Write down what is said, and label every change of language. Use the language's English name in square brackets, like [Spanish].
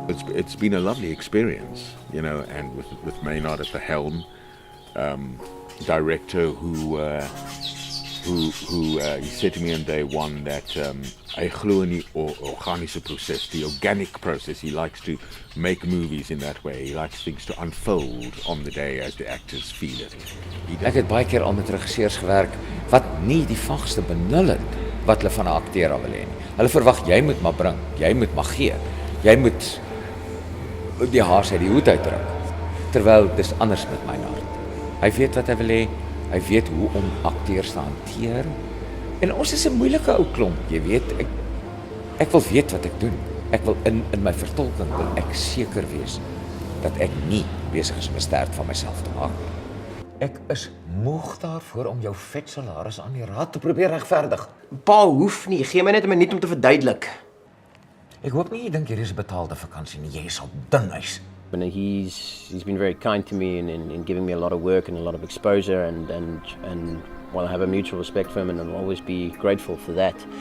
[English] It's been a lovely experience, you know, and with Maynard at the helm, director who he said to me on day one that [Afrikaans] hy glo in die organiese proses, [English] the organic process. He likes to make movies in that way. He likes things to unfold on the day as the actors feel it. [Afrikaans] Ek het baie keer al met regisseurs gewerk wat nie die vagste benul het wat hulle van 'n akteur wil hê nie. Hulle verwag jy moet maar bring, jy moet maar gee. Jy moet die haas uit die hoed uitdruk. Terwyl dis anders met Maynard. Hy weet wat hy wil hê. Hy weet hoe om akteurs te hanteer. En ons is 'n moeilike ou klomp, jy weet. Ek wil weet wat ek doen. Ek wil in my vertolking wil ek seker wees dat ek nie besig is om 'n stert van myself te maak nie. Ek is moeg daarvoor om jou vet salaris aan die raad te probeer regverdig. Pa hoef nie, gee my net 'n minuut om te verduidelik. Ek hoop nie jy dink hier is 'n betaalde vakansie nie. Jy is op dun ys. [English] And he's been very kind to me in giving me a lot of work and a lot of exposure, and well, I have a mutual respect for him, and I'll always be grateful for that.